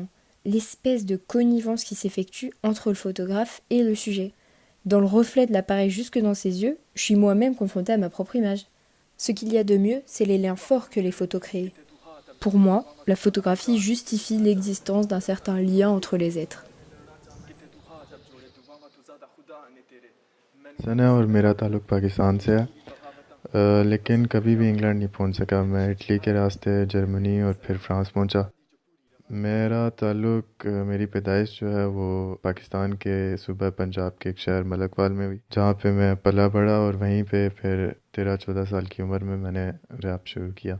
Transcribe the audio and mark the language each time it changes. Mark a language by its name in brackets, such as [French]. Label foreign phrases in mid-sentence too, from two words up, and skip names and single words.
[French] L'espèce de connivence qui s'effectue entre le photographe et le sujet. Dans le reflet de l'appareil jusque dans ses yeux, je suis moi-même confrontée à ma propre image. Ce qu'il y a de mieux, c'est les liens forts que les photos créent. Pour moi, la photographie justifie l'existence d'un certain lien entre les êtres. [Urdu] ثنا اور میرا تعلق پاکستان سے ہے. لیکن کبھی بھی انگلینڈ نہیں پہنچ سکا. میں اٹلی کے راستے جرمنی اور پھر فرانس پہنچا۔ میرا تعلق میری پیدائش جو ہے وہ پاکستان کے صوبہ پنجاب کے ایک شہر ملکوال میں ہوئی، جہاں پہ میں پلا بڑا اور وہیں پہ پھر 13-14 سال کی عمر میں میں نے ریپ شروع کیا.